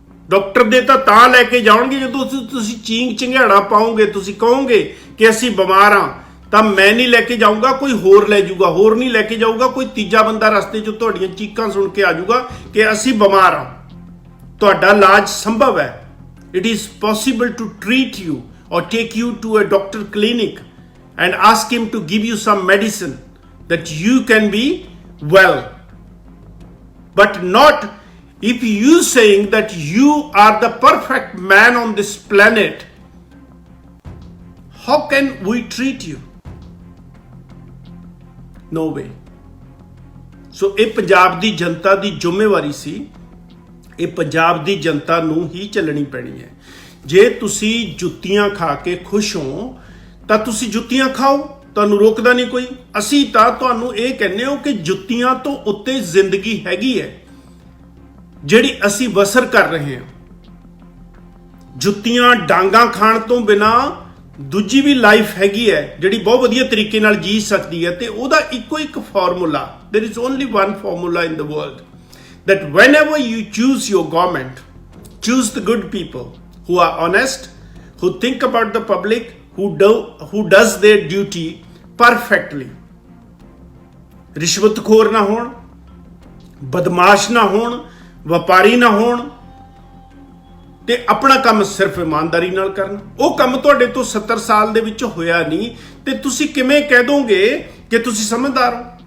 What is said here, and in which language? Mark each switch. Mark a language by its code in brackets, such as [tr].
[pa] Doctor ਦੇ ਤਾਂ ਲੈ ਕੇ ਜਾਣਗੇ ਜਦੋਂ ਤੁਸੀਂ ਚੀਂਗ ਚਿੰਘਾੜਾ ਪਾਓਗੇ, ਤੁਸੀਂ ਕਹੋਗੇ ਕਿ ਅਸੀਂ ਬਿਮਾਰ ਹਾਂ, ਤਾਂ ਮੈਂ ਨਹੀਂ ਲੈ ਕੇ ਜਾਊਂਗਾ, ਕੋਈ ਹੋਰ ਲੈ ਜਾਊਗਾ, ਹੋਰ ਨਹੀਂ ਲੈ ਕੇ ਜਾਊਗਾ, ਕੋਈ ਤੀਜਾ ਬੰਦਾ ਰਸਤੇ 'ਚ ਤੁਹਾਡੀਆਂ ਚੀਕਾਂ ਸੁਣ ਕੇ ਆ ਜਾਊਗਾ ਕਿ ਅਸੀਂ ਬਿਮਾਰ ਹਾਂ। ਤੁਹਾਡਾ ਇਲਾਜ ਸੰਭਵ ਹੈ। [en] It is possible to treat you or take you to a doctor clinic and ask him to give you some medicine that you can be well. But not if you saying that you are the perfect man on this planet. How can we treat you? No way. [pa] ਸੋ ਇਹ ਪੰਜਾਬ ਦੀ ਜਨਤਾ ਦੀ ਜ਼ਿੰਮੇਵਾਰੀ ਸੀ। ਇਹ ਪੰਜਾਬ ਦੀ ਜਨਤਾ ਨੂੰ ਹੀ ਚੱਲਣੀ ਪੈਣੀ ਹੈ। ਜੇ ਤੁਸੀਂ ਜੁੱਤੀਆਂ ਖਾ ਕੇ ਖੁਸ਼ ਹੋ ਤਾਂ ਤੁਸੀਂ ਜੁੱਤੀਆਂ ਖਾਓ, ਤੁਹਾਨੂੰ ਰੋਕਦਾ ਨਹੀਂ ਕੋਈ। ਅਸੀਂ ਤਾਂ ਤੁਹਾਨੂੰ ਇਹ ਕਹਿੰਦੇ ਹਾਂ ਕਿ ਜੁੱਤੀਆਂ ਤੋਂ ਉੱਤੇ ਜ਼ਿੰਦਗੀ ਹੈਗੀ ਹੈ ਜਿਹੜੀ ਅਸੀਂ ਬਸਰ ਕਰ ਰਹੇ ਹਾਂ। ਜੁੱਤੀਆਂ ਡਾਂਗਾ ਖਾਣ ਤੋਂ ਬਿਨਾ ਦੂਜੀ ਵੀ ਲਾਈਫ ਹੈਗੀ ਹੈ ਜਿਹੜੀ ਬਹੁਤ ਵਧੀਆ ਤਰੀਕੇ ਨਾਲ ਜੀ ਸਕਦੀ ਹੈ, ਤੇ ਉਹਦਾ ਇੱਕੋ ਇੱਕ formula, [en] there is only one formula in the world, that whenever you choose your government, choose the good people who are honest, who think about the public, who does their duty perfectly. [pa] ਰਿਸ਼ਵਤਖੋਰ ਨਾ ਹੋਣ, ਬਦਮਾਸ਼ ਨਾ ਹੋਣ, ਵਪਾਰੀ ਨਾ ਹੋਣ, ਤੇ ਆਪਣਾ ਕੰਮ ਸਿਰਫ ਇਮਾਨਦਾਰੀ ਨਾਲ ਕਰਨ। ਉਹ ਕੰਮ ਤੁਹਾਡੇ ਤੋਂ 70 ਸਾਲ ਦੇ ਵਿੱਚ ਹੋਇਆ ਨਹੀਂ, ਤੇ ਤੁਸੀਂ ਕਿਵੇਂ ਕਹਿ ਦੋਗੇ ਕਿ ਤੁਸੀਂ ਸਮਝਦਾਰ ਹੋ?